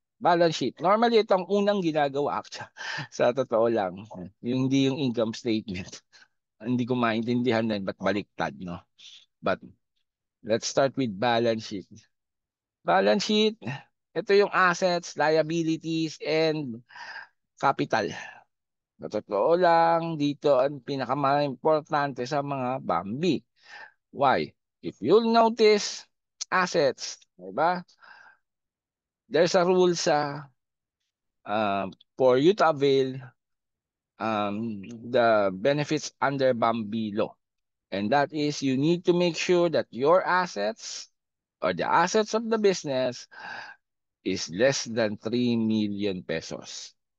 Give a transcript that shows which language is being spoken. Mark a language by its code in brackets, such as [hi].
[tl] Balance sheet. Normally, ito ang unang ginagawa actually. Sa totoo lang. Hindi yung income statement. Hindi ko maintindihan na ba't baliktad, no? [en] But let's start with balance sheet. Balance sheet, ito yung assets, liabilities, and capital. [tl] Sa totoo lang, dito ang pinaka-importante sa mga Bambi. [en] Why? If you'll notice, assets, diba? There's a rule sa for you to avail the benefits under Bambi law. And that is you need to make sure that your assets or the assets of the business is less than 3 million pesos.